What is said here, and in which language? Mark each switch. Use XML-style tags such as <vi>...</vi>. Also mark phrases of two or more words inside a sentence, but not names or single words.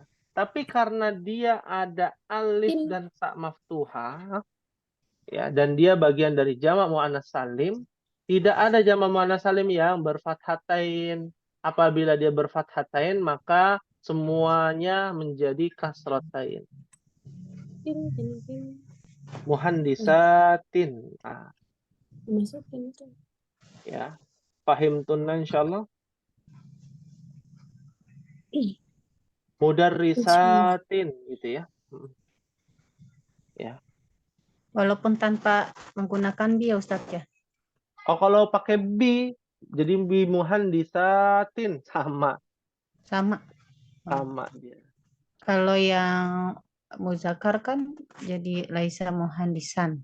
<id>Tapi karena dia ada alif dan ta maftuhah ya, dan dia bagian dari jamak muannats salim, tidak ada jamak muannats salim yang berfathatain. Apabila dia berfathatain, maka semuanya menjadi kasratain. Tin, tin, tin. Muhandisatin. Nah, Masukin tuh. ya.</id> <ar>فهمتن إن شاء الله.</ar> <id>Ih, insyaallah. Mudarrisatin gitu ya. Ya. Walaupun tanpa menggunakan bi ya Ustadz ya. Oh, kalau pakai bi, jadi</id> <ar>بِ مهندسةٍ</ar> <id>sama Sama. dia. Kalau yang muzakkar kan jadi</id> <ar>ليس مهندسًا.</ar>